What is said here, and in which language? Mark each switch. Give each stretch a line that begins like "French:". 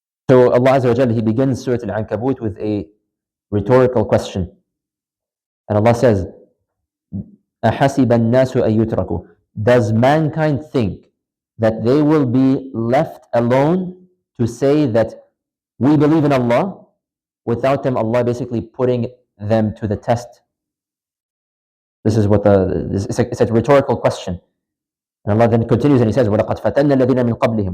English: So Allah Azza wa Jalla, He begins Surah Al-Ankabut with a rhetorical question. And Allah says,
Arabic: أَحَسِبَ النَّاسُ أَن يُتْرَكُوا.
English: Does mankind think that they will be left alone to say that we believe in Allah without them, Allah basically putting them to the test? This is what it's a rhetorical question. And Allah then continues and He says,
Arabic: وَلَقَدْ فَتَنَّ الَّذِينَ مِنْ قَبْلِهِمْ.